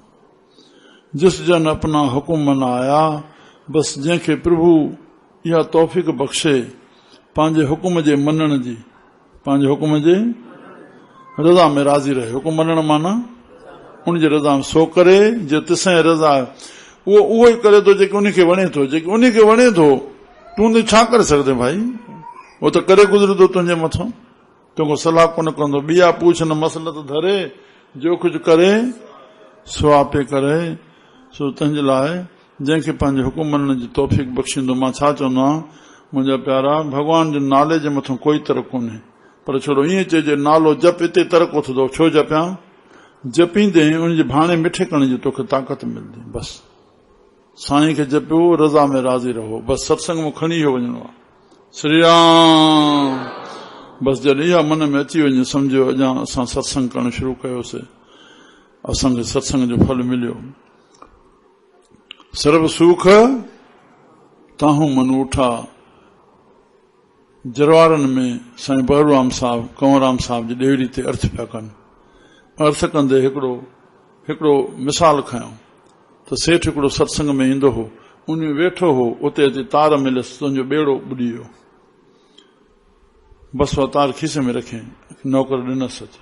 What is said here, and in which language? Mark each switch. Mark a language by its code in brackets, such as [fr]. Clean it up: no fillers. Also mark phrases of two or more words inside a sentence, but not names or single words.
[pa] जिस जन अपना हुकुम मनाया, [sd] बस जंहिंखे प्रभु इहा तौफ़ीक़ बख़्शे पंहिंजे हुकुम जे मञण जी, पंहिंजे हुकुम जे रज़ा में राज़ी रहे। हुकुम मञण माना उन जे रज़ा में सो करे जे तिसां रज़ा, उहो ई करे थो जेके उनखे वणे थो। जेके उनखे वणे थो तूं त छा करे सघंदे भाई, उहो त करे गुज़रे थो तुंहिंजे मथां, तोखे सलाह कोन कंदो। [pa] ॿिया पूछ न मसलत धरे, जो कुझु करे सो आपे करे। [sd] सो तंहिंजे लाइ जंहिंखे पंहिंजे हुकुम मञण जी तौफ़ीक़ बख़्शींदो। मां छा चवंदो आहियां मुंहिंजा प्यारा, भॻवान जे नाले जे मथां कोई तरक़ कोन्हे, पर छोड़ो ईअं चइजे नालो जप, हिते तरक़ उथंदो। छो जपियां? जपींदे उनजे भाणे मिठे करण जी तोखे ताक़त मिलंदी। बस साईं खे जपियो, रज़ा में राज़ी रहो। बस सत्संग में खणी इहो वञणो आहे। श्री राम। बस जॾहिं इहा मन में अची वञे सम्झो अञा असां सत्संग करणु शुरू कयोसीं, असांखे सत्संग जो फल मिलियो। [pa] सर्व सुख ताहूं मन उठा। [sd] जरवारनि में साईं बहरूराम साहब, कंवरराम साहब जी ॾेवड़ी ते अर्थ पिया कनि। अर्थ कंदे हिकिड़ो मिसाल खयों त सेठ हिकिड़ो सत्संग में ईंदो हो, उन वेठो हो, उते अची तार मिलियसि, तुंहिंजो ॿेड़ो ॿुॾी वियो। बस उहा तार खीसे में रखे नौकर ॾिनसि अची।